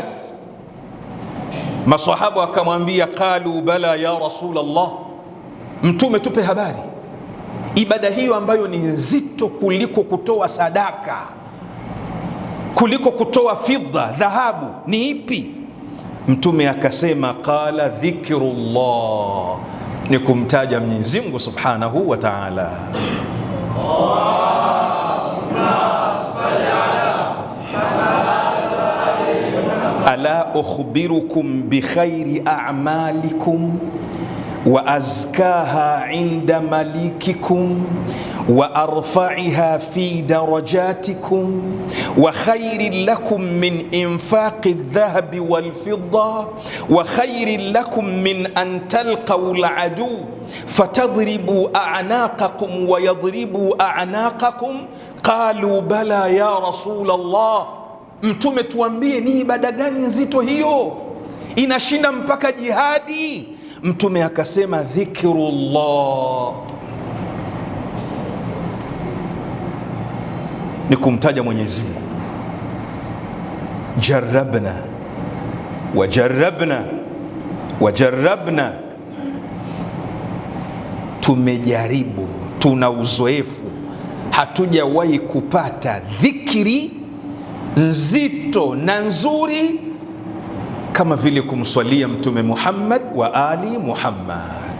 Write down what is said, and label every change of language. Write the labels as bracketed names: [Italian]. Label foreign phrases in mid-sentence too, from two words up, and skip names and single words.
[Swahili] Masahaba wakamwambia, [Arabic] قالوا بلى يا رسول الله, [Swahili] Mtume tupe habari, ibada hiyo ambayo ni nzito kuliko kutoa sadaka, kuliko kutoa fidda, dhahabu, ni ipi? Mtume akasema [Arabic] قال ذكر الله, [Swahili] ni kumtaja Mwenyezi Mungu [Arabic] سبحانه وتعالى. ألا أخبركم بخير أعمالكم وأزكاها عند مليككم وأرفعها في درجاتكم وخير لكم من إنفاق الذهب والفضة وخير لكم من أن تلقوا العدو فتضربوا أعناقكم ويضربوا أعناقكم. قالوا بلى يا رسول الله, [Swahili] Mtume tuambie ni ibada gani nzito hiyo inashinda mpaka jihadi? Mtume akasema dhikrullah, ni kumtaja Mwenyezi Mungu. [Arabic] جربنا وجربنا وجربنا, [Swahili] tumejaribu, tuna uzoefu, hatujawahi kupata dhikri nzito na nzuri kama vile kumswalia Mtume Muhammad wa ali Muhammad.